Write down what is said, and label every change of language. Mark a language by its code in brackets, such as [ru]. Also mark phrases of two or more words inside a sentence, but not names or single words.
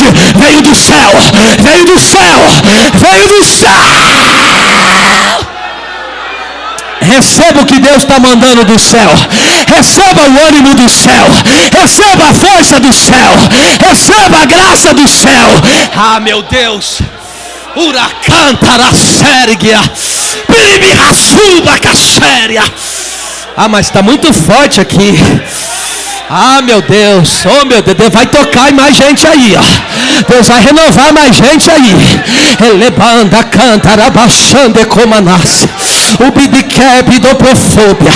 [pt] Veio do céu, veio do céu, veio do céu. Receba o que Deus está mandando do céu. Receba o ânimo do céu. Receba a força do céu. Receba a graça do céu. Ah, meu Deus. Uracantara sérgia. Piribirassuba caxéria. Ah, mas está muito forte aqui. Ah, meu Deus. Oh, meu Deus. Deus vai tocar mais gente aí, Deus vai renovar mais gente aí. Elebanda, cantara, baixando, comanás. O bidiqueb do profobia.